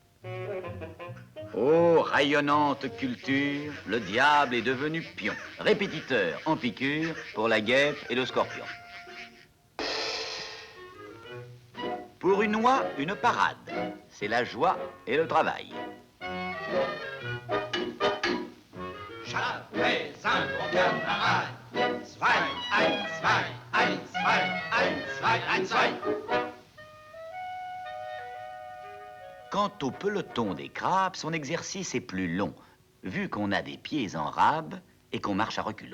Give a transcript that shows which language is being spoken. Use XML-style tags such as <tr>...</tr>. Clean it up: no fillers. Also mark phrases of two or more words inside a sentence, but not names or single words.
<fr>Ô rayonnante culture, le diable est devenu pion, répétiteur en piqûre pour la guêpe et le scorpion. Pour une oie, une parade, c'est la joie et le travail. J'avais un bon camarade.</fr> <de>Zwei, ein, zwei, ein, zwei, ein, zwei, ein, zwei.</de> <fr>Quant au peloton des crabes, son exercice est plus long, vu qu'on a des pieds en rab et qu'on marche à reculons.</fr>